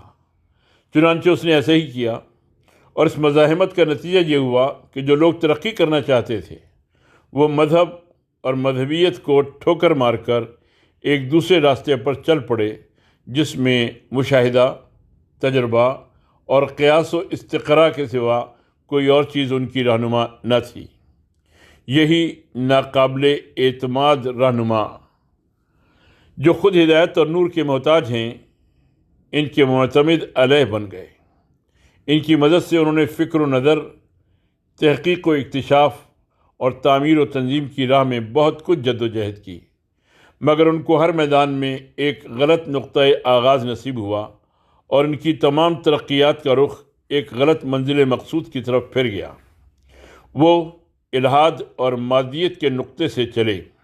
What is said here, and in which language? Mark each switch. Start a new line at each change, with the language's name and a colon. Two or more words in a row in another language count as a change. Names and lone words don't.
Urdu: چنانچہ اس نے ایسا ہی کیا، اور اس مزاحمت کا نتیجہ یہ ہوا کہ جو لوگ ترقی کرنا چاہتے تھے وہ مذہب اور مذہبیت کو ٹھوکر مار کر ایک دوسرے راستے پر چل پڑے، جس میں مشاہدہ، تجربہ اور قیاس و استقراء کے سوا کوئی اور چیز ان کی رہنما نہ تھی۔ یہی ناقابل اعتماد رہنما جو خود ہدایت اور نور کے محتاج ہیں، ان کے معتمد علیہ بن گئے۔ ان کی مدد سے انہوں نے فکر و نظر، تحقیق و اکتشاف اور تعمیر و تنظیم کی راہ میں بہت کچھ جد و جہد کی، مگر ان کو ہر میدان میں ایک غلط نقطۂ آغاز نصیب ہوا، اور ان کی تمام ترقیات کا رخ ایک غلط منزل مقصود کی طرف پھر گیا۔ وہ الحاد اور مادیت کے نقطے سے چلے۔